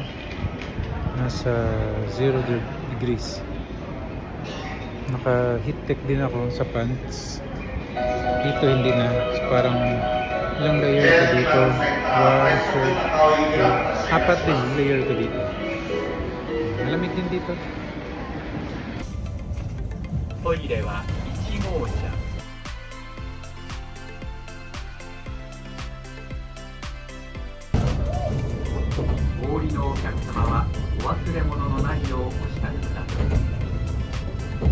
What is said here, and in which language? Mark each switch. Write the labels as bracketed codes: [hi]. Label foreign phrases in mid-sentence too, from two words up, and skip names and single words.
[tl] Nasa 0 degrees. Naka heat tech din ako sa pants. Dito hindi na. So, parang ilang layer ko dito. 1, shirt, 2, 4 din layer ko dito. Malamig din dito. [ja] トイレは1号車。お降りのお客様はお忘れ物のないようお支度ください。